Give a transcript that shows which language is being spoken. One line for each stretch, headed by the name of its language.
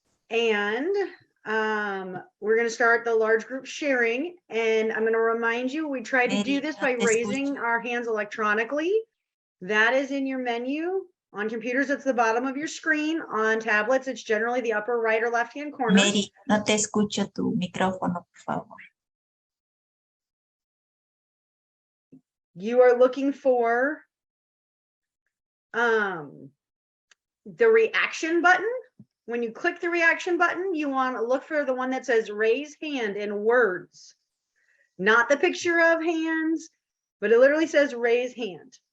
English: And we're going to start the large group sharing. And I'm going to remind you, we tried to do this by raising our hands electronically. That is in your menu. On computers, it's the bottom of your screen. On tablets, it's generally the upper right or left-hand corner.
Spanish: Mary, no te escucho tu micrófono, por favor.
English: You are looking for the reaction button. When you click the reaction button, you want to look for the one that says raise hand in words, not the picture of hands, but it literally says raise hand.